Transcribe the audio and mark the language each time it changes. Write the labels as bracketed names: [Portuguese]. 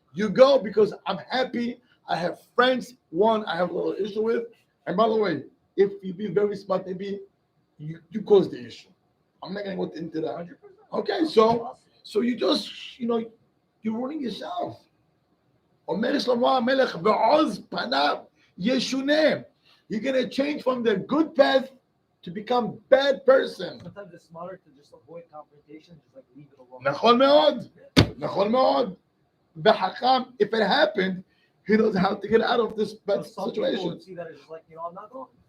[English] You go because I'm happy. I have friends. One I have a little issue with, and by the way, if you be very smart, maybe you cause the issue. I'm not gonna go into that. 100%. Okay, so you just you're ruining yourself. [Hebrew] אומר שלמה המלך בעוז פניו ישונה. [English] You're gonna change from the good path to become bad person. Sometimes it's smarter to just avoid confrontation, just like leave it alone. [Hebrew] נכון מאוד. [English] בחכם, if it happened, he knows how to get out of this bad But some people situation. would see that as just like, I'm not going.